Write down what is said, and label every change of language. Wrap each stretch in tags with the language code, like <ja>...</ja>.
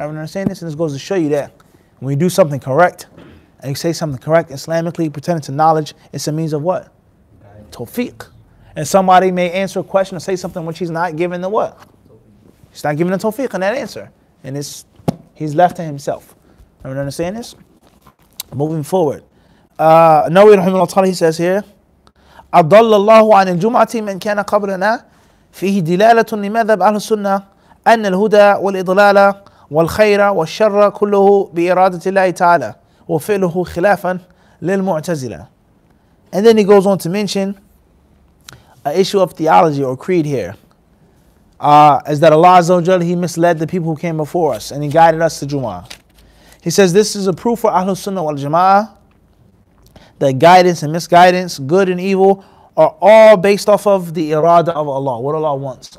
<en>Everyone understand this? And this goes to show you that when you do something correct, and you say something correct Islamically, pretending to knowledge, it's a means of what? Tawfiq. And somebody may answer a question or say something which he's not given the what? He's not given the tawfiq in that answer. And he's left to himself. Everyone understand this? Moving forward.</en> <ar>Nawawi rahimahullah ta'ala,</ar> <en>he says here,</en> <ar>أضل الله عن الجمعة من كان قبلنا فيه دلالة لمذهب أهل السنة أن الهدى والإضلال والخير والشر كله بإرادة الله تعالى وفعله خلافا للمعتزلة.</ar> <en>And then he goes on to mention an issue of theology or creed here. Is that Allah Azza wa Jal, He misled the people who came before us and He guided us to Jumu'ah. He says this is a proof for Ahlus Sunnah wal Jama'ah that guidance and misguidance, good and evil, are all based off of the irada of Allah, what Allah wants.</en>